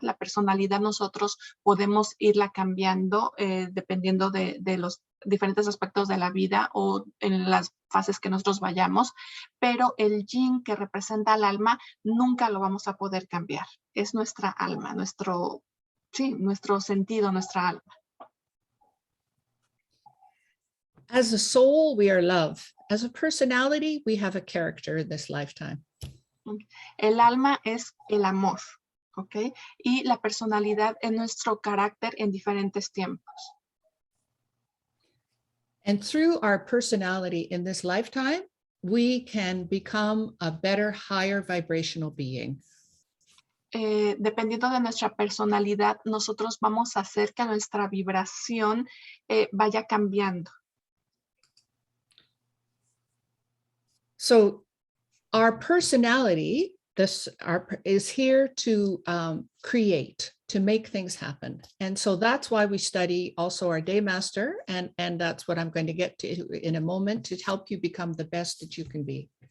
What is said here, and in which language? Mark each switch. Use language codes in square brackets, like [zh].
[es] La personalidad nosotros podemos irla cambiando dependiendo de los diferentes aspectos de la vida o en las fases que nosotros vayamos, pero el yin que representa al alma nunca lo vamos a poder cambiar. Es nuestra alma, nuestro sentido, nuestra alma. [en] As a soul, we are love. As a personality, we have a character in this lifetime. [es] El alma es el amor, ¿ok? Y la personalidad es nuestro carácter en diferentes tiempos. [en] And through our personality in this lifetime, we can become a better, higher vibrational being. [es] Dependiendo de nuestra personalidad, nosotros vamos a hacer que nuestra vibración vaya cambiando. [en] So our personality is here to create, to make things happen. And so that's why we study also our Day Master. And that's what I'm going to get to in a moment to help you become the best that you can be.